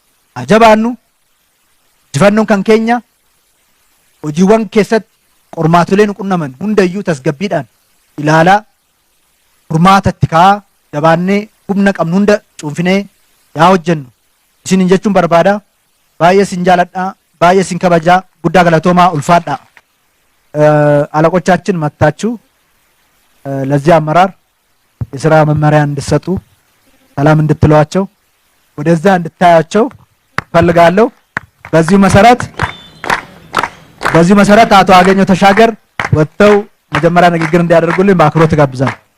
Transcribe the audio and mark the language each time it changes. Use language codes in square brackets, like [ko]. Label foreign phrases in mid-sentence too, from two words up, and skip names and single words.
[om] Ajabaannu injifannoon kan keenya hojiiwwan keessatti qormaatolee nu qunnaman hundayyuu tasgabbiidhaan ilaalaa furmaata itti kaa'aa jabaannee humna qabnu hunda cuunfinee yaa hojjennu isin jechuun barbaada. Baay'ee isin jaaladhaa, baay'ee isin kabajaa, guddaa galatoomaa ulfaadhaa. [am] አለቆቻችን መታችሁ ለዚህ አመራር የሥራ መመሪያ እንድትሰጡ ሰላም እንድትሏቸው ወደዛ እንድታያቸው ፈልጋለሁ። በዚሁ መሰረት አቶ አገኘው ተሻገር ወጥተው መጀመሪያ ንግግር እንዲያደርጉልኝ በአክብሮት ጋብዛለሁ።